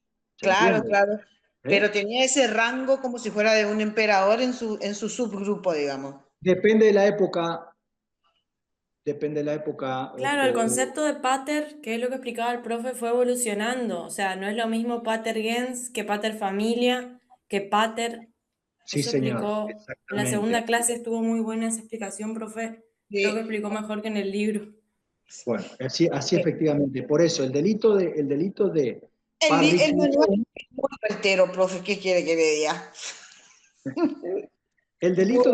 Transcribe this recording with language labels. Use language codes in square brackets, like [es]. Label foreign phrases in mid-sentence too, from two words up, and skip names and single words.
[es] ¿Se Claro, entiende? claro. ¿Eh? Pero tenía ese rango como si fuera de un emperador en su subgrupo, digamos. Depende de la época, depende de la época. claro, el concepto de pater, que es lo que explicaba el profe, fue evolucionando. O sea, no es lo mismo [la] pater gens [es] que [la] pater familia, [es] que pater. Sí, Eso señor, explicó. En la exactamente. segunda clase estuvo muy buena esa explicación, profe. Creo que Sí. explicó mejor que en el libro. Bueno, así efectivamente. Por eso, el delito de El manual parricidium. es muy altero, profe, ¿qué quiere que le diga? El delito